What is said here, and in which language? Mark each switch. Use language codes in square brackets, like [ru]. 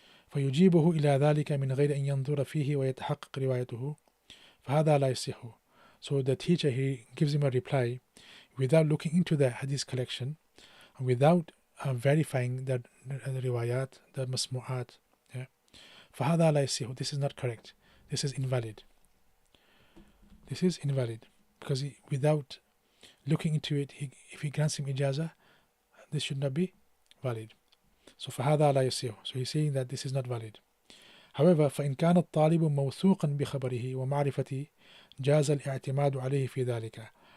[ar] فيجيبه إلى ذلك من غير أن ينظر فيه ويتحقق روايته فهذا لا يصح. [en] So the teacher, he gives him a reply without looking into the hadith collection, without verifying the riwayat, the masmu'at. Yeah. [ar] فهذا لا يصح, [en] this is not correct, this is invalid. This is invalid because without looking into it, if he grants him ijaza, this should not be valid. So [ar] فهذا لا يصح, [en] so he's saying that this is not valid. However, [ar] فإن كان الطالب موثوقا بخبره ومعرفته جاز الاعتماد عليه في ذلك.